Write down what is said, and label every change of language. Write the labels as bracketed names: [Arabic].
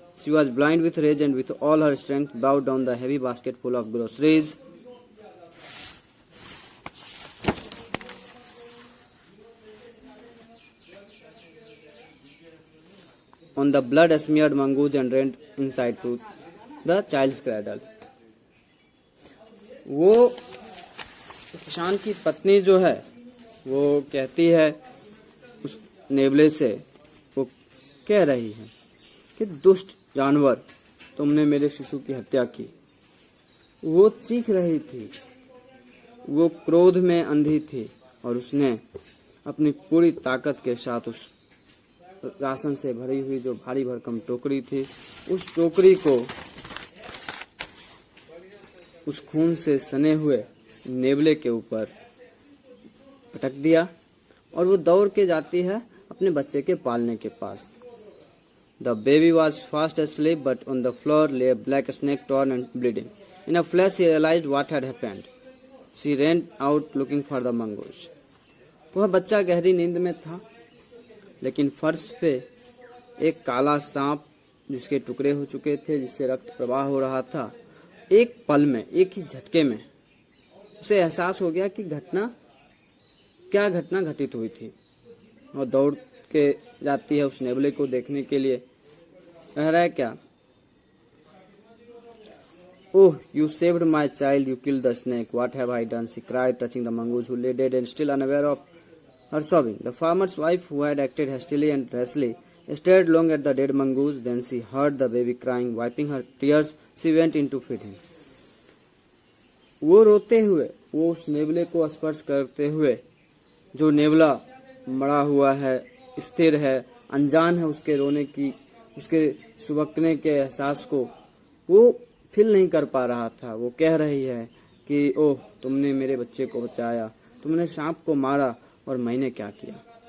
[English] She was blind with rage and with all her strength bowed down the heavy basket full of groceries. On the blood-smeared mongoose and ran inside to the child's cradle. [Hindi] वो किसान की पत्नी जो है वो कहती है उस नेवले से, वो कह रही है कि दुष्ट जानवर, तुमने मेरे शिशु की हत्या की। वो चीख रही थी, वो क्रोध में अंधी थी और उसने अपनी पूरी ताकत के साथ उस राशन से भरी हुई जो भारी भरकम टोकरी थी, उस टोकरी को उस खून से सने हुए नेवले के ऊपर पटक दिया और वो दौड़ के जाती है अपने बच्चे के पालने के पास। [English] The baby was fast asleep, but on the floor lay a black snake torn and bleeding. In a flash, she realized what had happened. She ran out looking for the mongoose. [Hindi] वह बच्चा गहरी नींद में था, लेकिन फर्श पे एक काला सांप जिसके टुकड़े हो चुके थे, जिससे रक्त प्रवाह हो रहा था, एक पल में, एक ही झटके में उसे एहसास हो गया कि क्या घटना घटित हुई थी। और दौड़ के जाती है उस नेवले को देखने के लिए। कह रहा है क्या, [English] Oh you saved my child, you killed the snake, what have I done, she cried touching the mongoose who lay dead and still unaware of her sobbing. The farmer's wife, who had acted hastily and rashly, stared long at the dead mongoose. Then she heard the baby crying. Wiping her tears, she went in to feed him. [Hindi] वो रोते हुए, वो उस नेवले को स्पर्श करते हुए, जो नेवला मरा हुआ है, स्थिर है, अनजान है उसके रोने की, उसके सुबकने के एहसास को वो फील नहीं कर पा रहा था। वो कह रही है कि ओह तुमने मेरे बच्चे को बचाया, तुमने सांप को मारा और मैंने क्या किया।